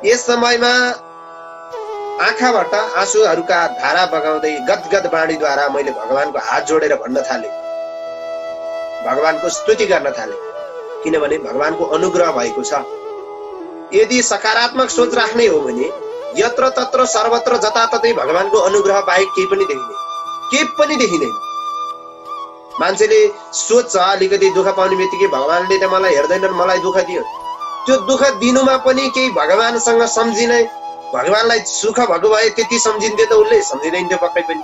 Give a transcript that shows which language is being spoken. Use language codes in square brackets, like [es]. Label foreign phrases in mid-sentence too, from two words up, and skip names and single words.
[ne] यस समयमा आँखाबाट आँसुहरूका धारा बगाउँदै गदगद वाणीद्वारा मैले भगवानको हात जोडेर भन्न थाले, भगवानको स्तुति गर्न थाले, किनभने भगवानको अनुग्रह भएको छ। यदि सकारात्मक सोच राख्ने हो भने यत्र तत्र सर्वत्र जताततै भगवानको अनुग्रह बाहेक केही पनि देखिँदैन। मान्छेले सोच्छ अलिकति दुःख पाउने बित्तिकै भगवानले त मलाई हेर्दैनन्, मलाई दुःख दियो। त्यो दुःख दिनुमा पनि केही भगवानसँग सम्झिने, भगवानलाई सुख भएको भए त्यति सम्झिन्थ्यो त उसले, सम्झिँदैन थियो पक्कै पनि।